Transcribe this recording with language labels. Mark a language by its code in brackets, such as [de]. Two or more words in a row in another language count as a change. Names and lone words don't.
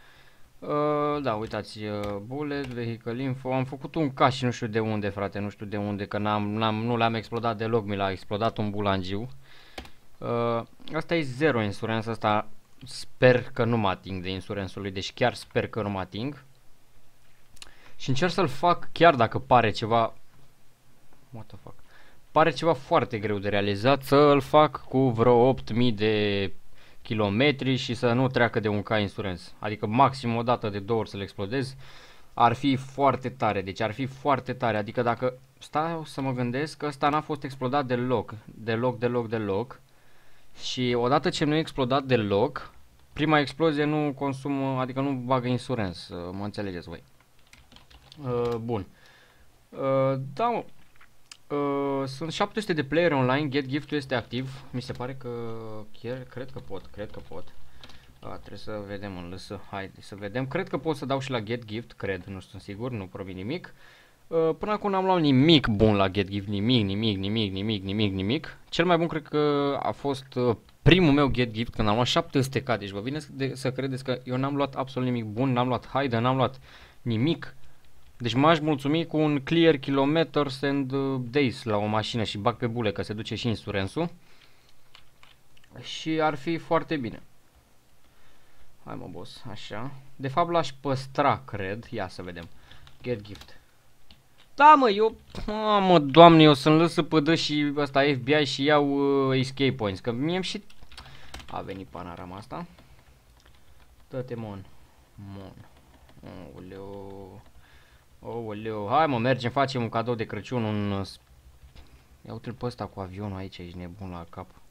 [ro] Da, uitați, [en] bullet, vehicle info, [ro] am făcut un K și nu știu de unde, frate, nu știu de unde, că nu l-am explodat deloc, mi l-a explodat un bulangiu. Asta e 0 insurance, asta sper că nu mă ating de insurance-ul lui, deci chiar sper că nu mă ating. Și încerc să-l fac chiar dacă pare ceva... [en] What the fuck? [ro] Pare ceva foarte greu de realizat, să-l fac cu vreo 8000 de kilometri și să nu treacă de un K insurance. Adică maxim o dată de 2 ori să-l explodez. Ar fi foarte tare, deci ar fi foarte tare. Adică dacă stau să mă gândesc că ăsta n-a fost explodat deloc. Și odată ce nu e explodat deloc, prima explozie nu consumă, adică nu bagă insurance, mă înțelegeți voi. Bun. Da, mă. Sunt 700 de player online, [en] get gift- [ro] ul este activ. Mi se pare că chiar, cred că pot. Trebuie să vedem în lăsă, haide să vedem. Cred că pot să dau și la [en] get gift, [ro] cred, nu sunt sigur, nu provin nimic. Până acum n-am luat nimic bun la [en] get gift, [ro] nimic. Cel mai bun cred că a fost primul meu [en] get gift [ro] când am luat 700k, deci vă vine să credeți că eu n-am luat absolut nimic bun, n-am luat haide, n-am luat nimic. Deci m-aș mulțumi cu un [en] clear kilometers and days [ro] la o mașină și bag pe bule că se duce și insurance-ul. Și ar fi foarte bine. Hai mă boss, așa. De fapt l-aș păstra, cred. Ia să vedem. [en] Get gift. [ro] Da mă, mă, doamne, eu să-mi lăs să pădă și ăsta FBI și iau [en] escape points. [ro] Că mie-mi și... A venit panorama asta. Dă-te mon. Oleu, hai mă, mergem, facem un cadou de Crăciun, Ia uite-l pe ăsta cu avionul aici, ești nebun la cap.